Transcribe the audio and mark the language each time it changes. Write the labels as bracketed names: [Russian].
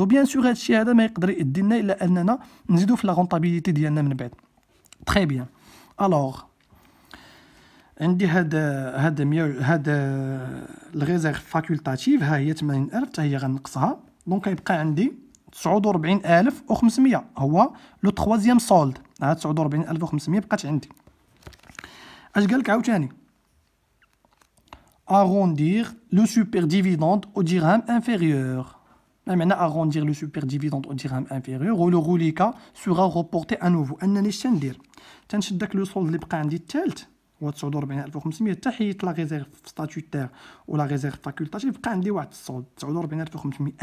[Arabic] وبيان سور هادشي هذا ما يقدر يدي لنا الا اننا نزيدوا في لا رونطابيليتي ديالنا من بعد. تري بيان. الوغ عندي هاد الريزيرف فاكولتاتيف ها هي 80,000 حتى هي غنقصها. دونك غيبقى عندي 49,500 هو لو تخوازيام سولد. ها 49,500 بقات عندي. اش قالك عاوتاني [French] arrondir le super dividende au dirham inférieur. [Arabic] ما معنى [French] arrondir le super dividende au dirham inférieur و لو reliquat sera reporté à nouveau. [Arabic] انني شتا ندير تنشد داك لو سولد اللي بقى عندي الثالث هو 49,500 حتى حيت لا ريزيرف ستاتيوتير ولا ريزيرف فاكولتاتيف بقى عندي واحد السولد 49,500.